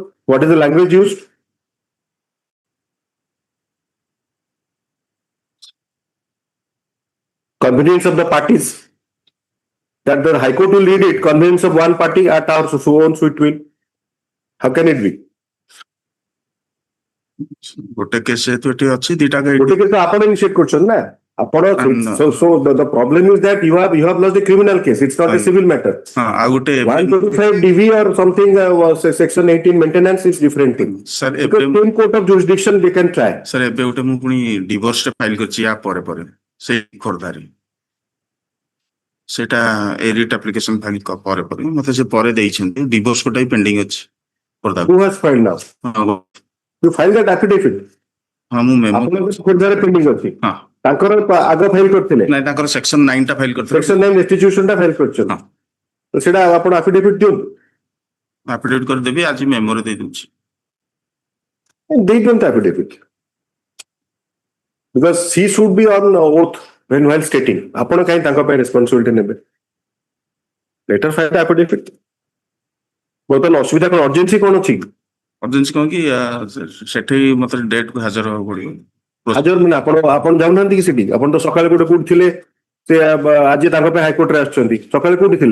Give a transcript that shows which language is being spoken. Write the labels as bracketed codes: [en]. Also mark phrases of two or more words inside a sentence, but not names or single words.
[en] What is the language used? Convenience of the parties. That the High Court will read it. Convenience of one party at our so own sweet will. How can it be? [or] ଗୋଟେ କେସ୍ ଯେହେତୁ ଏଠି ଅଛି ଦିଟା ଗାଇଡ ଗୋଟେ କେସ୍ ଆପଣ ଇନିସିଏଟ୍ କରୁଛନ୍ତି ନା ଆପଣ [en] so the problem is that you have lost a criminal case. It's not a civil matter. [or] ଆଉ ଗୋଟେ [en] 125 DV or something was section 18 maintenance is different thing. sir Because same court of jurisdiction they can try. [or] sir ଏବେ ଗୋଟେ ମୁଁ ପୁଣି ଡିଭୋର୍ସ ଟେ ଫାଇଲ କରିଛି ୟା ପରେ ପରେ ସେଇ ଖୋର୍ଦ୍ଧାରେ ସେଟା ଏରିଟ୍ [en] application file [or] ପରେ ପରେ ମତେ ସେ ପରେ ଦେଇଛନ୍ତି ଡିଭୋର୍ସ କୋଟା ବି ପେଣ୍ଡିଂ ଅଛି ଖୋର୍ଦ୍ଧା [en] Who has filed now? You filed that affidavit. [or] ହଁ ମୁଁ ମେମୋ ଆପଣଙ୍କର ଖୋର୍ଦ୍ଧାରେ ପେଣ୍ଡିଂ ଅଛି। ହଁ ତାଙ୍କର ଆଗ ଫାଇଲ କରିଥିଲେ ନାଇଁ ତାଙ୍କର ସେକ୍ସନ 9 ଟା ଫାଇଲ କରିଥିଲେ ସେକ୍ସନ 9 ରେଷ୍ଟିଟ୍ୟୁସନ ଟା ଫାଇଲ କରିଛନ୍ତି। ତ ସେଟା ଆପଣ affidavit ଦିଅନ୍ତୁ। ଆଫିଡେଭିଟ କରିଦେବି ଆଜି ମେମୋରେ ଦେଇ ଦଉଛି ଦେଇ ଦିଅନ୍ତୁ [en] affidavit because she should be on oath when while stating [or] ଆପଣ କାହିଁ ତାଙ୍କ ପାଇଁ ରେସ୍ପନ୍ସିବିଲିଟି ନେବେ [en] letter file affidavit। [or] ବର୍ତ୍ତମାନ ଅସୁବିଧା କଣ ଅର୍ଜେନ୍ସି କଣ ଅଛି ଅର୍ଜେନ୍ସି କଣ କି ସେଠି ମତେ ଡେଟ କୁ ହାଜର ହବାକୁ ପଡିବ ହାଜର ମାନେ ଆପଣ ଯାଉନାହାନ୍ତି କି ସେଠି ଆପଣ ତ ସକାଳେ କୋଉଠି ଥିଲେ ସେ ଆଜି ତାଙ୍କ ପାଇଁ ହାଇକୋର୍ଟରେ ଆସିଛନ୍ତି ସକାଳେ କୋଉଠି ଥିଲେ